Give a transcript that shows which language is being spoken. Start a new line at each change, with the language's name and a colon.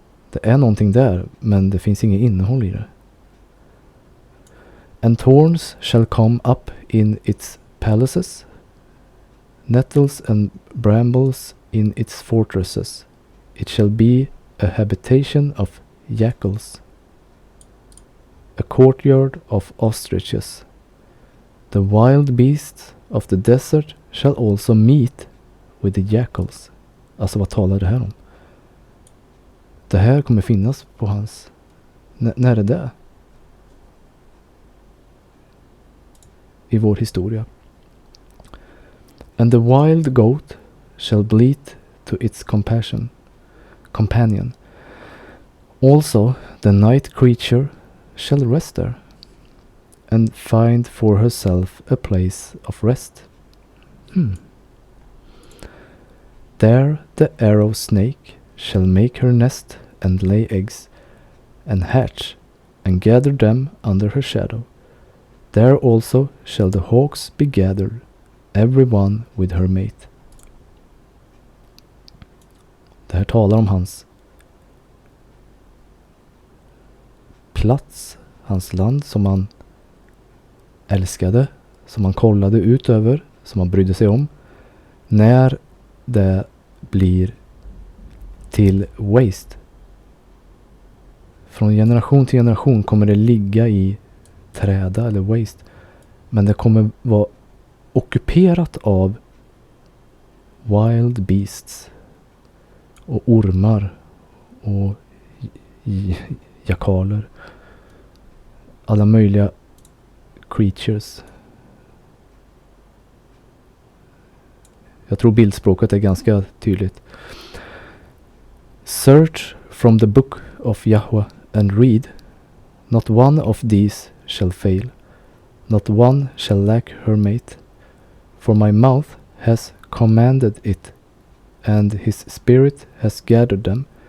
Swedish: Det är någonting där, men det finns inget innehåll i det.
English: And thorns shall come up in its palaces, nettles and brambles in its fortresses. It shall be a habitation of jackals, a courtyard of ostriches. The wild beasts of the desert shall also meet with the jackals.
Swedish: Alltså vad talar det här om? Det här kommer finnas på hans... när är det? I vår historia.
English: And the wild goat shall bleat to its companion. Also the night creature shall rest there, and find for herself a place of rest. There the arrow snake shall make her nest and lay eggs, and hatch, and gather them under her shadow. There also shall the hawks be gathered, every one with her mate.
Swedish: Det här talar om hans plats, hans land som han älskade, som han kollade ut över, som han brydde sig om. När det blir till waste. Från generation till generation kommer det ligga i träda eller waste. Men det kommer vara ockuperat av
English: wild beasts
Swedish: och ormar och jakaler. Alla möjliga creatures. Jag tror bildspråket är ganska tydligt.
English: Search from the book of Yahweh and read. Not one of these shall fail. Not one shall lack her mate. For my mouth has commanded it, and his spirit has gathered them.